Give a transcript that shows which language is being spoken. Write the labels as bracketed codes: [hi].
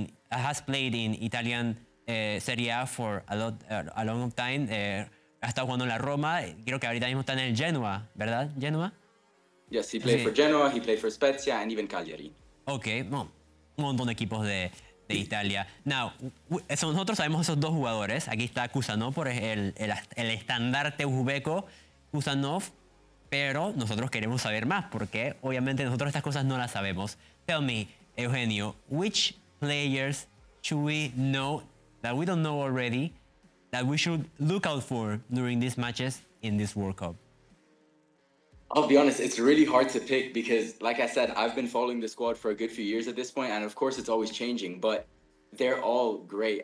[en] Has played in Italian Serie A for a long time. [es] Ha estado jugando en la Roma. Creo que ahorita mismo está en el Genoa, ¿verdad? Genoa. [en] Yes, he played for Genoa, he played for Spezia, and even Cagliari. Okay, well, [es] un montón de equipos de Italia. Now, nosotros sabemos esos dos jugadores. Aquí está Kusanov, por el estandarte uzbeko, Kusanov. Pero nosotros queremos saber más, porque obviamente nosotros estas cosas no las sabemos. [en] Tell me, Eugenio, which players should we know that we don't know already that we should look out for during these matches in this World Cup? I'll be honest, it's really hard to pick because, like I said, I've been following the squad for a good few years at this point, and of course it's always changing, but they're all great.